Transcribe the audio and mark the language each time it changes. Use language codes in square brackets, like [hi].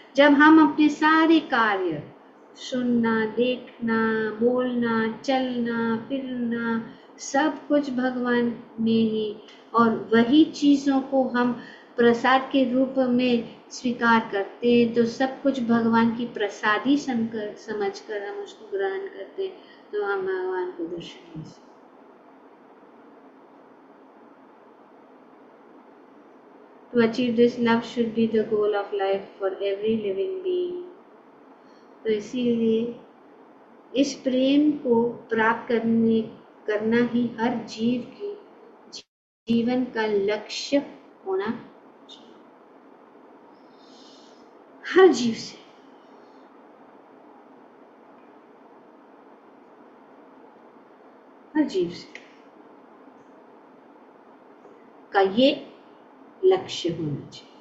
[hi] जब हम अपने सारे कार्य, सुनना, देखना, बोलना, चलना, फिरना, सब कुछ भगवान में ही, और वही चीजों को हम प्रसाद के रूप में स्वीकार करते हैं, तो सब कुछ भगवान की प्रसादी समझकर हम उसको ग्रहण करते हैं, तो हम भगवान को दर्शन दे सकते। [en] To achieve this, love should be the goal of life for every living being. [hi] तो इसीलिए इस प्रेम को प्राप्त करना ही हर जीव की जीवन का लक्ष्य होना चाहिए। हर जीव से, हर जीव से का ये लक्ष्य होना चाहिए।